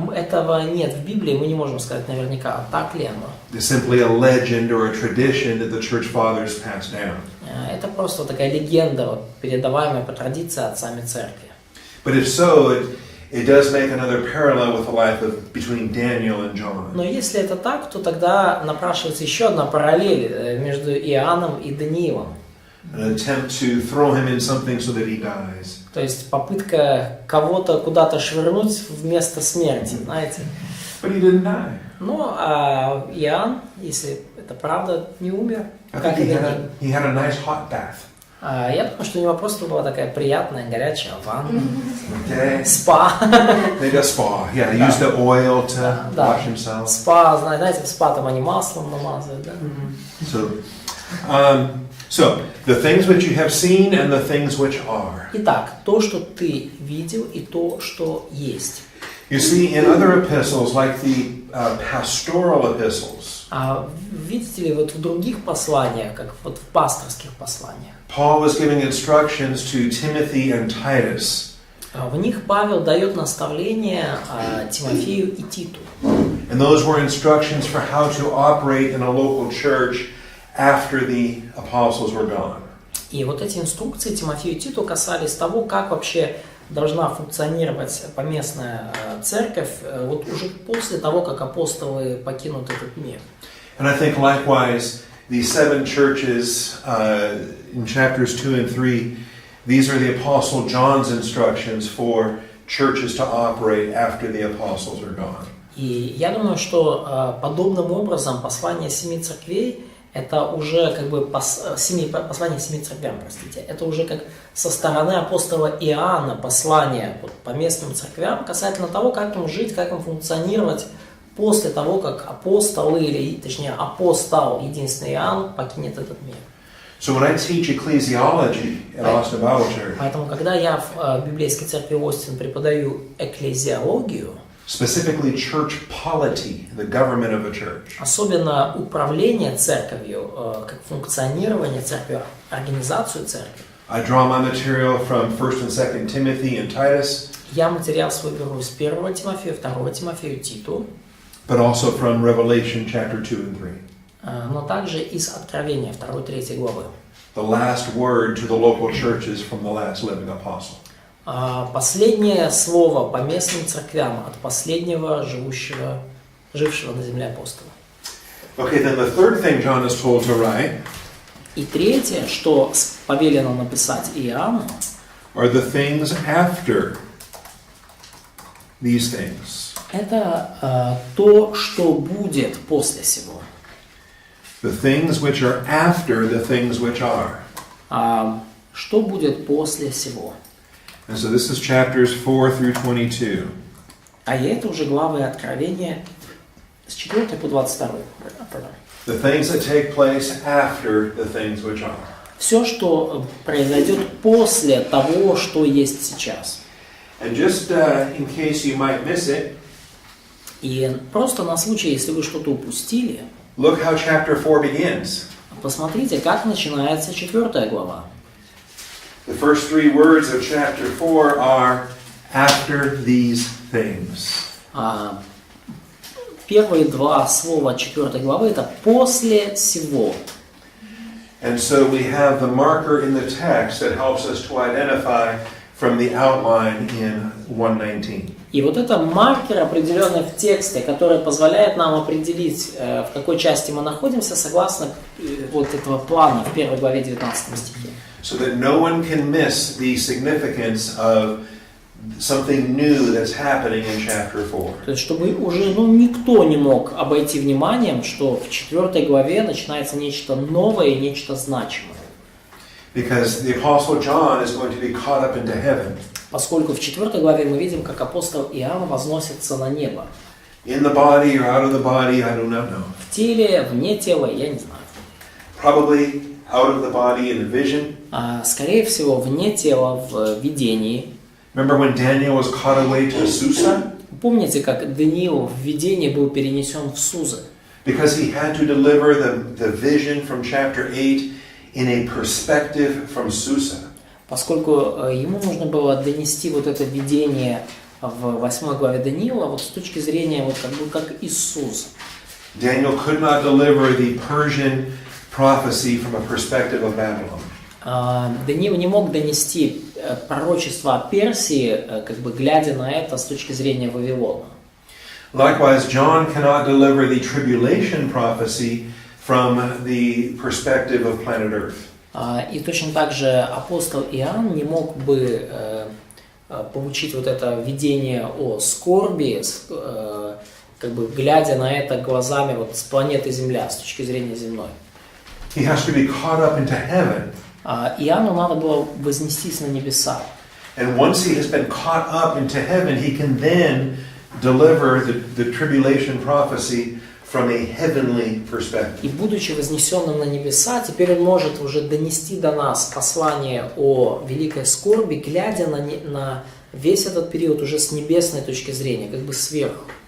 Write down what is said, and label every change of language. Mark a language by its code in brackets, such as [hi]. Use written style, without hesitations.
[ru] Этого нет в Библии, мы не можем сказать наверняка, так ли оно. [en] It's simply a legend or a tradition that the church fathers passed down. [ru] Это просто такая легенда, передаваемая по традиции отцами церкви. [en] But if so, it does make another parallel with the life between Daniel and John. [ru] Но если это так, то тогда напрашивается еще одна параллель между Иоанном и Даниилом. [en] An attempt to throw him in something so that he dies. [ru] То есть попытка кого-то куда-то швырнуть вместо смерти, знаете. [en] But he didn't die. [ru] Ну, а Иоанн, если это правда, не умер. [en] I [ru] Как [en] think [ru] и [en] he [ru] Даниил. [en] had a nice hot bath. [ru] Я думаю, что у него просто была такая приятная горячая ванна. [en] Okay. [ru] Спа. [en] Maybe a spa. Yeah, he used the oil to [ru] Да. [en] wash himself. [ru] Спа, знаете, в спа там они маслом намазывают, да? [en] So the things which you have seen and the things which are. [ru] Итак, то, что ты видел, и то, что есть. [en] You see, in other epistles, like the pastoral epistles, [ru] Видите ли, вот в других посланиях, как вот в пасторских посланиях, [en] Paul was giving instructions to Timothy and Titus. [ru] в них Павел дает наставления Тимофею и Титу. [en] And those were instructions for how to operate in a local church after the apostles were gone. [ru] И вот эти инструкции Тимофею и Титу касались того, как вообще должна функционировать поместная церковь вот уже после того, как апостолы покинут этот мир. [en] And I think likewise, the 7 churches in chapters 2 and 3, these are the Apostle John's instructions for churches to operate after the apostles are gone. [ru] И я думаю, что подобным образом послание 7 церквей это уже как бы послание 7 церквям, простите, это уже как со стороны апостола Иоанна послание вот, по местным церквям касательно того, как им жить, как им функционировать после того, как апостолы, или точнее апостол, единственный Иоанн, покинет этот мир. [en] So when I teach ecclesiology at Austin Bible Church, [ru] Поэтому, когда я в библейской церкви Остин преподаю экклезиологию, [en] specifically church polity, the government of a church. [ru] Особенно управление церковью, как функционирование церкви, организацию церкви. [en] I draw my material from 1 and 2 Timothy and Titus, [ru] Я материал свой беру из 1 Тимофея, 2 Тимофея, Титу, [en] but also from Revelation chapter 2 and 3. [ru] но также из Откровения 2-3 главы. [en] The last word to the local churches from the last living apostle. [ru] Последнее слово по местным церквям от последнего жившего на земле апостола. [en] Okay, then the third thing John is told to write [ru] И третье, что повелено написать Иоанну, [en] are the things after these things. [ru] это то, что будет после сего. [en] The things which are after the things which are. [ru] Что будет после сего? [en] And so this is chapters 4 through 22. [ru] А это уже главы Откровения с 4 по 22. [en] The things that take place after the things which are. [ru] Все, что произойдет после того, что есть сейчас. [en] And just in case you might miss it, [ru] И просто на случай, если вы что-то упустили, [en] look how chapter 4 begins. [ru] посмотрите, как начинается 4 глава. [en] The first three words of chapter 4 are after these things. [ru] Первые два слова 4 главы это «после сего». [en] And so we have the marker in the text that helps us to identify from the outline in 119. [ru] И вот это маркер, определенный в тексте, который позволяет нам определить, в какой части мы находимся, согласно вот этого плана в 1 главе 19 стихе. [en] So that no one can miss the significance of something new that's happening in chapter 4. [ru] То есть, чтобы уже никто не мог обойти вниманием, что в 4 главе начинается нечто новое и нечто значимое. [en] Because the Apostle John is going to be caught up into heaven. [ru] Поскольку в 4 главе мы видим, как апостол Иоанн возносится на небо. [en] In the body or out of the body, I do not know. [ru] В теле, вне тела, я не знаю. [en] Probably out of the body in a vision. [ru] Скорее всего, вне тела в видении. [en] Remember when Daniel was caught away to Susa? [ru] Помните, как Даниил в видении был перенесен в Сузы? [en] Because he had to deliver the vision from chapter 8 in a perspective from Susa. [ru] Поскольку ему нужно было донести вот это видение в 8 главе Даниила вот с точки зрения вот как из Сузы. [en] Daniel could not deliver the Persian prophecy from a perspective of Babylon. [ru] Даниил не мог донести пророчество о Персии, как бы глядя на это с точки зрения Вавилона. [en] Likewise, John cannot deliver the tribulation prophecy from the perspective of planet Earth. [ru] И точно так же апостол Иоанн не мог бы получить вот это видение о скорби, как бы глядя на это глазами вот с планеты Земля, с точки зрения земной. [en] He has to be caught up into heaven. [ru] Иоанну надо было вознестись на небеса. [en] And once he has been caught up into heaven, he can then deliver the tribulation prophecy from a heavenly perspective. [ru] И будучи вознесенным на небеса, теперь он может уже донести до нас послание о великой скорби, глядя на весь этот период уже с небесной точки зрения, как бы сверху.